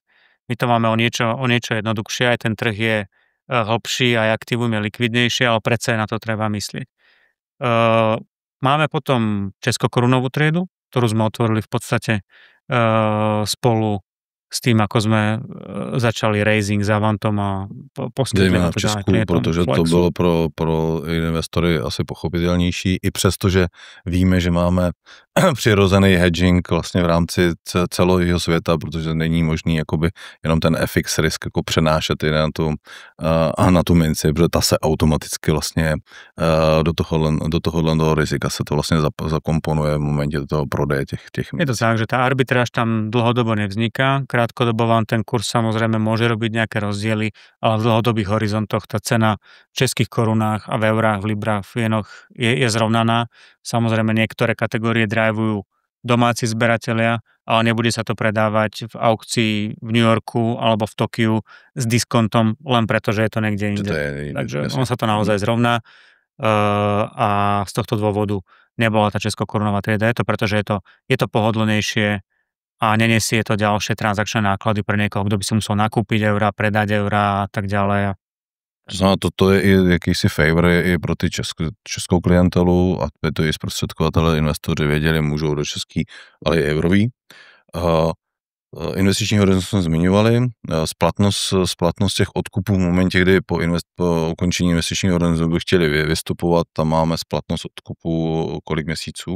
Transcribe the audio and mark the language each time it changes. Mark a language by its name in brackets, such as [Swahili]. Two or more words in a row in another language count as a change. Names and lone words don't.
[Slovak] My to máme o niečo jednoduchšie, aj ten trh je hlbší, aj aktívom je likvidnejšie, ale predsa na to treba myslieť. Máme potom českokorunovú triedu, ktorú sme otvorili v podstate spolu s tým, ako sme začali raising s Avantom a poskytli [Czech] na Česku, protože Flexu. To bylo pro investory asi pochopitelnější, i přesto, že víme, že máme přirozený hedging vlastně v rámci celého světa, protože není možný jakoby jenom ten [English] FX risk [Czech] jako přenášet i na tu minci, protože ta se automaticky vlastně do tohohle rizika se to vlastně zakomponuje v momentě toho prodeje těch mincí. [Slovak] Je to tak, že tá arbitráž tam dlhodobo nevzniká, krátkodobo vám ten kurz samozrejme môže robiť nejaké rozdiely, ale v dlhodobých horizontoch tá cena v českých korunách a v eurách, v librách, v jenoch je zrovnaná. Samozrejme niektoré kategórie drivujú domáci zberatelia, ale nebude sa to predávať v aukcii v New Yorku alebo v Tokiu s diskontom len preto, že je to niekde inde. Takže on sa to naozaj zrovná a z tohto dôvodu nebola tá českokorunová trieda. Je to preto, že je to pohodlnejšie a nenesie to ďalšie transakčné náklady pre niekoho, kto by si musel nakúpiť eurá, predať eurá a tak ďalej. [Czech] To znamená, toto je i jakýsi favor i pro ty českou klientelu a to i zprostředkovatele, investoři věděli, můžou do český, ale i eurový. Investiční horizont jsme zmiňovali, splatnost těch odkupů v momentě, kdy po ukončení investičního horizontu by chtěli vystupovat, tam máme splatnost odkupu kolik měsíců?